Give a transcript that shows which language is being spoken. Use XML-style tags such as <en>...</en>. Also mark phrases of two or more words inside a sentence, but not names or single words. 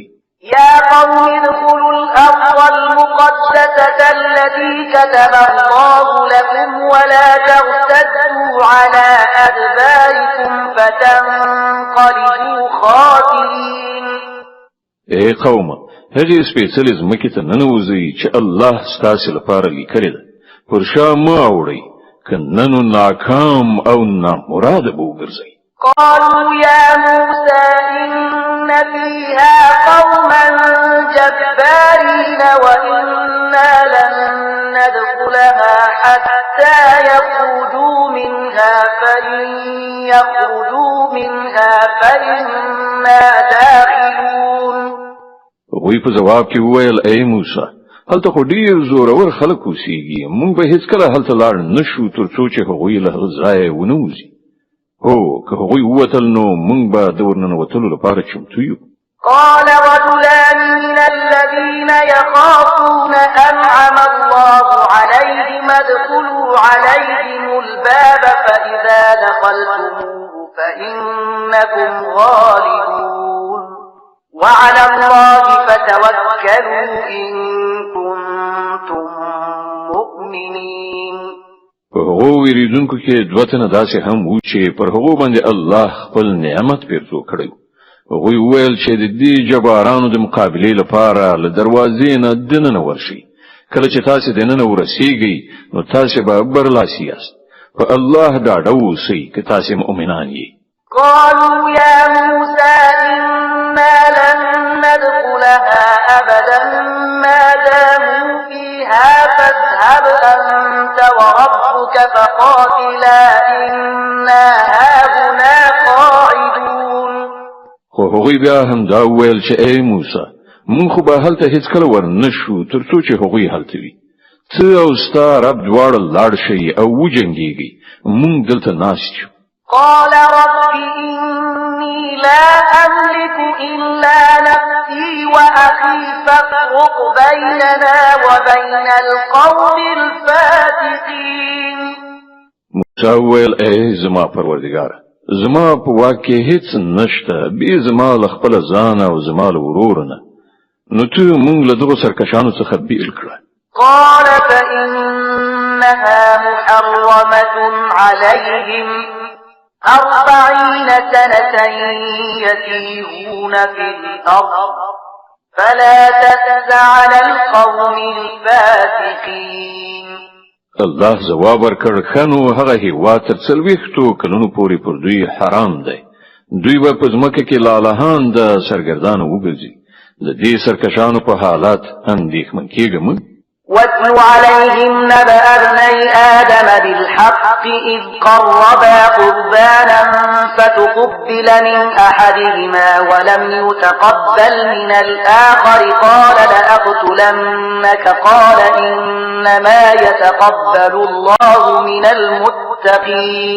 <ar>يا قوم ادخلوا الأرض المقدسة التي كتب الله لكم ولا ترتدوا على أدباركم فتنقلبوا خاسرين.</ar> <ps>اے قوم، هغه سپېڅلې ځمکې ته ننوځئ چې الله ستاسو لپاره لیکلې ده، پر شا مه اوړئ، که نه نو ناکام او نامراده به وګرځئ.</ps> <ar>قالوا يا موسى إن فيها قوما جبارين وإنا لن ندخلها حتى يخرجوا منها فإن يخرجوا منها فإنا داخلون.</ar> <ps>وی په جواب کې وویل ای موسی، هلته خو ډیر زورور خلک اوسېږي، موږ به هیڅکله هلته لاړ نشو تر څو چې هغوی له هغه ځایه ونه وځي. هو که هغوی ووتل نو موږ به د ورننوتلو لپاره چمتو یو.</ps> <ar>قال رجلان من الذين يخافون أنعم الله عليهم ادخلوا عليهم الباب فإذا دخلتموه فإنكم غالبون وعلى الله فتوكلوا إن كنتم مؤمنين.</ar> <ps>په هغو ویریدونکو کې دوه تنه داسې هم وو چې پر هغو باندې الله خپل نعمت پیرزو کړی. هغوی وویل چې د دې جبارانو د مقابلې لپاره له دروازې نه دننه ورشئ. کله چې تاسې دننه ورسیږئ نو تاسې به برلاسي یاست. په الله ډاډه اوسئ که تاسې مؤمنان یئ.</ps> <ar>قالوا يا موسى إنا لن ندخلها أبدا ما داموا فيها فاذهب أنت وربك فقاتلا إنا هاهنا قاعدون.</ar> <ps>خو هغوی بیا هم دا وویل چې ای موسی، مونږ خو به هلته هیڅکله ورنشو تر څو چې هغوی هلته وي. ته او ستا رب دواړه لاړ شئ او وجنګېږئ، مونږ دلته ناست یو.</ps> <ar>قال رب إني لا أملك إلا نفسي وأخي فافرق بيننا وبين القوم الفاسقين.</ar> <ps>موسی وویل ای زما پروردګاره، زما په واک کې هیڅ نشته بې زما له خپل ځان او زما له ورور نه، نو ته مونږ له دغو سرکشانو څخه بیل کړه.</ps> <ar>قال فإنها محرمة عليهم 40 سنة يتيهون في الأرض فلا تأس على القوم الفاسقين.</ar> <ps>الله جواب ورکړ خنو هغه هیواد تر 40 کلونو پورې پر دوی حرام دی. دوی به په ځمکه کې لالهان د سرګردانه وګرځي. د دې سرکشانو په حالات اندېښمن کېږم.</ps> <ar>واتل عليهم نبأ ابني آدم بالحق إذ قربا قربانا فتقبل من أحدهما ولم يتقبل من الآخر قال لأقتلنك قال إنما يتقبل الله من المتقين.</ar>